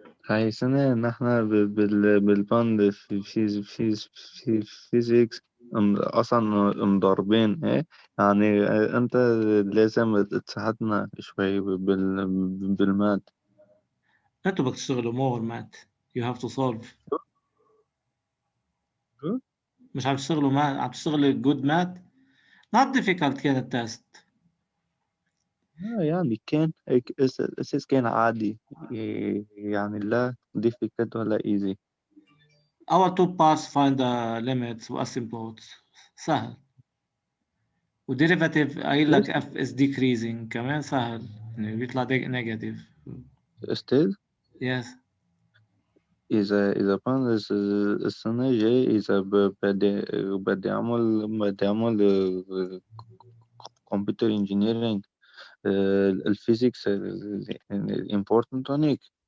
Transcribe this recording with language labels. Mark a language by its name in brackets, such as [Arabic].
[Arabic] هاي سنة نحن بالباند في فيزيكس أصلا مضاربين إيه يعني أنت لازم تساعدنا شوي بالمات. انتوا بدك تشتغلوا مور مات. [English] You have to solve. [Arabic] مش عم تشتغلوا مات، عم تشتغلوا [English] good math. Not difficult [Arabic] كانت [English] التست. [Arabic] يعني كان أساس كان عادي يعني لا difficult ولا easy. [English] Our two parts find the limits وasymptotes. [Arabic] سهل. وديريفاتيف قايل لك [English] f is decreasing [Arabic] كمان سهل، يعني بيطلع negative. أستاذ [English] Yes. [Arabic] إذا كان السنة الجاية إذا بدي أعمل كمبيوتر انجينيرينج الفيزيكس important هونيك.